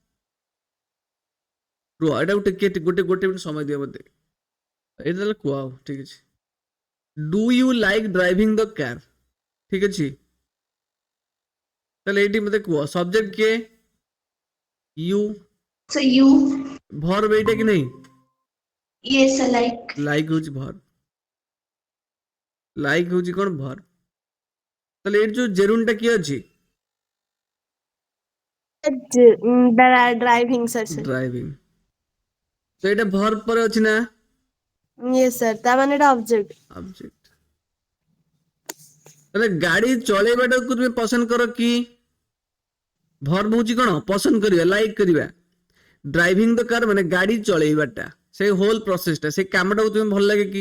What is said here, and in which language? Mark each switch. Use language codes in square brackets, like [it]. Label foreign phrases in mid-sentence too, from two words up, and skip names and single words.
[or] ରୁହ, ଏଟାକୁ ଟିକେ ଗୋଟେ ମିନିଟ୍ ସମୟ ଦିଅ ମତେ, ଏଇଟା ତାହେଲେ କୁହ ଆଉ। ଠିକ ଅଛି, [en] do you like driving the car, [or] ଠିକ ଅଛି। ତାହେଲେ ଏଇଠି ମତେ କୁହ ସବଜେକ୍ଟ କିଏ? [en] ୟୁ। So you, [or] ଭର୍ବ ଏଇଟା କି ନାହିଁ? [en] yes, I like. [or] ଲାଇକ୍ ହଉଛି ଭର୍ବ, ଲାଇକ୍ ହଉଛି କଣ? ଭର୍ବ। ତାହେଲେ ଏଇଠି ଯୋଉ ଜେରୁଣ୍ଡ ଟା କିଏ ଅଛି? [en] Driving, sir. [or] ଡ୍ରାଇଭିଂ। ତ ଏଇଟା ଭର୍ବ ପରେ ଅଛି ନା? [en] Yes, sir. [or] ତା ମାନେ ଏଟା object. [en] ଅବଜେକ୍ଟ। [or] ତାହେଲେ ଗାଡି ଚଳେଇବାଟାକୁ ତୁମେ ପସନ୍ଦ କର କି? ଭର୍ବ ହଉଛି କଣ? ପସନ୍ଦ କରିବା, ଲାଇକ୍ କରିବା। [en] driving the car [or] ମାନେ ଗାଡି ଚଳେଇବାଟା, ସେଇ [en] whole processଟା, [or] ସେଇ କାମଟାକୁ ତୁମେ ଭଲ ଲାଗେ କି?